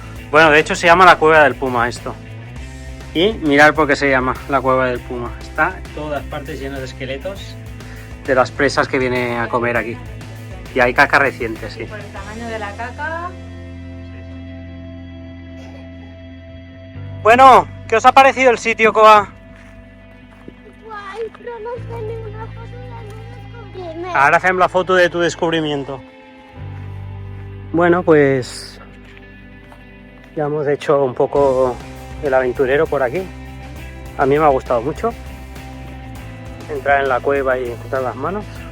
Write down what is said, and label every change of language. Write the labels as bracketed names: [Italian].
[Spanish] Bueno, de hecho se llama la Cueva del Puma esto. Y mirar por qué se llama la Cueva del Puma. Está en todas partes lleno de esqueletos de las presas que viene a comer aquí. Y hay caca reciente, sí. Por el tamaño de la caca. Bueno, ¿qué os ha parecido el sitio, Koa? [Catalan] Guai, però no fem ni una foto de l'únic descobriment. [Spanish] Ahora hacemos la foto de tu descubrimiento. Bueno, pues ya hemos hecho un poco el aventurero por aquí. A mí me ha gustado mucho entrar en la cueva y encontrar las manos.